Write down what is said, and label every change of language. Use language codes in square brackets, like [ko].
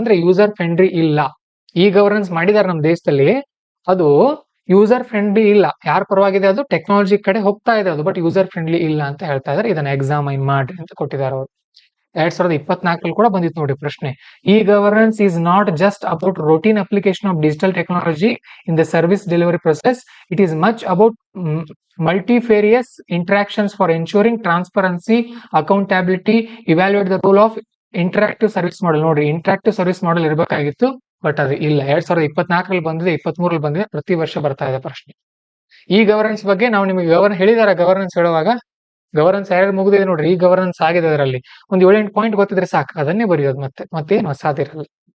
[kn] ಅಂದ್ರೆ user friendly ಇಲ್ಲ. ಈ ಗವರ್ನೆನ್ಸ್ ಮಾಡಿದ್ದಾರೆ ನಮ್ಮ ದೇಶದಲ್ಲಿ, ಅದು ಯೂಸರ್ ಫ್ರೆಂಡ್ಲಿ ಇಲ್ಲ. ಯಾರ ಪರವಾಗಿದೆ? ಅದು ಟೆಕ್ನಾಲಜಿ ಕಡೆ ಹೋಗ್ತಾ ಇದೆ ಅದು, ಬಟ್ ಯೂಸರ್ ಫ್ರೆಂಡ್ಲಿ ಇಲ್ಲ ಅಂತ ಹೇಳ್ತಾ ಇದ್ದಾರೆ. ಇದನ್ನ ಎಕ್ಸಾಮೈನ್ ಮಾಡ್ರಿ ಅಂತ ಕೊಟ್ಟಿದ್ದಾರೆ ಅವರು. [en] 2024 [kn] ಕೂಡ ಬಂದಿತ್ತು ನೋಡಿ ಪ್ರಶ್ನೆ. [en] E governance is not just about routine application of digital technology in the service delivery process. It is much about multifarious interactions for ensuring transparency, accountability, evaluate the role of interactive service model. [kn] ನೋಡ್ರಿ, interactive service model ಇರಬೇಕಾಗಿತ್ತು, but ಅದು ಇಲ್ಲ. 2024 ಬಂದಿದೆ, 23 ಬಂದಿದೆ, ಪ್ರತಿ ವರ್ಷ ಬರ್ತಾ ಇದೆ ಪ್ರಶ್ನೆ. ಈ ಗವರ್ನೆನ್ಸ್ ಬಗ್ಗೆ ನಾವು ನಿಮಗೆ ಹೇಳಿದಾರೆ. ಗವರ್ನೆನ್ಸ್ ಹೇಳುವಾಗ ಗವರ್ನೆನ್ಸ್ ಯಾರು ಮುಗಿದಿದೆ ನೋಡ್ರಿ, ಈ ಗವರ್ನೆನ್ಸ್ ಆಗಿದೆ. ಅದರಲ್ಲಿ ಒಂದು 7-8 ಪಾಯಿಂಟ್ ಗೊತ್ತಿದ್ರೆ ಸಾಕು, ಅದನ್ನೇ ಬರೆಯೋದು. ಮತ್ತೇನು ಹೊಸಾದಿರಲ್ಲ.